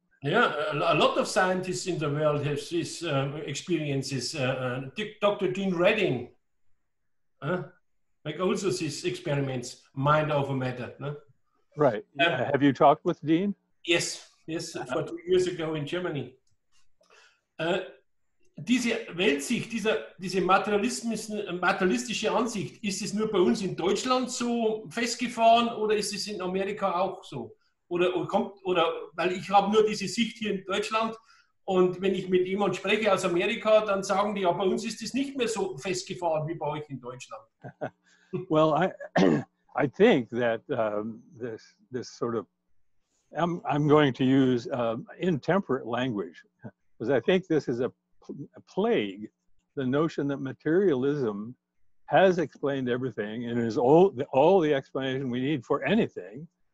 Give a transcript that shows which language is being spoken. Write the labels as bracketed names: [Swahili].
[English] Yeah, a lot of scientists in the world have these experiences. Dr. Dean Redding, like also these experiments, mind over matter. No? Right. Have you talked with Dean? Yes, for 2 years ago in Germany. [German] Diese Weltsicht, diese materialistische Ansicht, ist es nur bei uns in Deutschland so festgefahren oder ist es in Amerika auch so? Oder weil ich habe nur diese Sicht hier in Deutschland und wenn ich mit jemandem spreche aus Amerika, dann sagen die, ja, bei uns ist es nicht mehr so festgefahren wie bei euch in Deutschland. [English] Well, I think that this sort of, I'm going to use intemperate language, because I think this is a plague, the notion that materialism has explained everything and is all the explanation we need for anything.